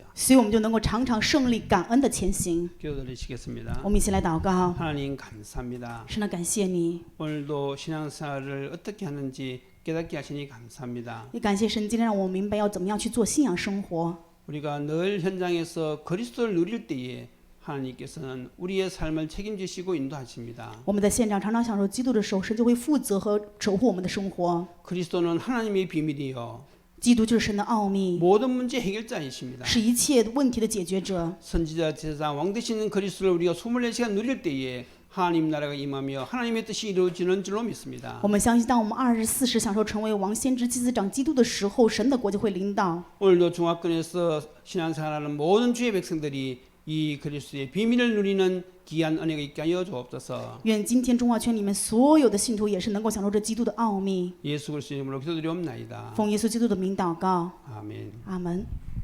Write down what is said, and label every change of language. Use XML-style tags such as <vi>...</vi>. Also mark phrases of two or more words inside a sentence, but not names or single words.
<zh>所以我们就能够常常胜利、感恩的前行。</zh> <ko>기도드리시겠습니다.</ko> <zh>我们一起来祷告。</zh> <ko>하나님 감사합니다.</ko> <zh>神的感谢你，</zh> <ko>오늘도 신앙생활을 어떻게 하는지 깨닫게 하시니 감사합니다.</ko> <zh>也感谢神今天让我们明白要怎么样去做信仰生活。</zh> <ko>우리가 늘 현장에서 그리스도를 누릴 때에 하나님께서는 우리의 삶을 책임지시고 인도하십니다.</ko> <zh>我们在现场常常享受基督的时候，神就会负责和守护我们的生活。</zh> <ko>그리스도는 하나님의 비밀이요</ko> <zh>基督就是神的奥秘，</zh> <ko>모든 문제 해결자이십니다.</ko> <zh>是一切问题的解决者。</zh> <ko>선지자 제사장 왕 되시는 그리스도를 우리가 24시간 누릴 때에 하나님 나라가 임하며 하나님의 뜻이 이루어지는 줄로 믿습니다.</ko> <zh>我们相信，当我们24时享受成为王、先知、祭司长基督的时候，神的国就会临到。</zh> <ko>오늘도 중화권에서 신앙생활하는 모든 주의 백성들이 이 그리스도의 비밀을 누리는 귀한 은혜가 있게 하여 주옵소서.</ko> <zh>愿今天中华圈里面所有的信徒也是能够享受这基督的奥秘。</zh> <ko>예수 그리스도 이름으로 기도드리옵나이다.</ko> <zh>奉耶稣基督的名祷告，</zh> <ko>아멘.</ko> <zh>阿门。</zh>